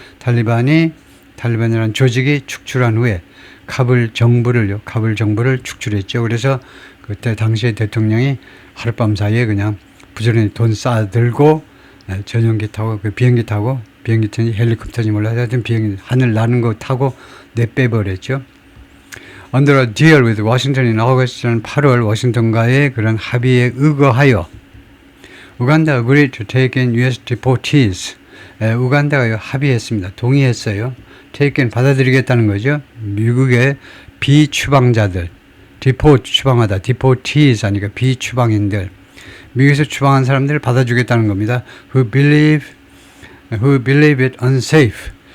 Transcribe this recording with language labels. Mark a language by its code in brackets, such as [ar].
[ko] 탈리반이라는 조직이 축출한 후에 카불 정부를 축출했죠. 그래서 그때 당시에 대통령이 하룻밤 사이에 그냥 부지런히 돈 쌓아들고 전용기 타고 비행기 타는지 헬리콥터인지 몰라서 하여튼 비행기 하늘 나는 거 타고 내빼버렸죠. [en] Under a deal with Washington in August [ko] 8월 워싱턴과의 그런 합의에 의거하여 [en] 우간다 agreed to take in US deportees. [ko] 우간다가 합의했습니다. 동의했어요. take in 받아들이겠다는 거죠. 미국의 비추방자들. deport 추방하다. deportees 아니까 비추방인들. 미국에서 추방한 사람들을 받아주겠다는 겁니다. [en] who believe it unsafe.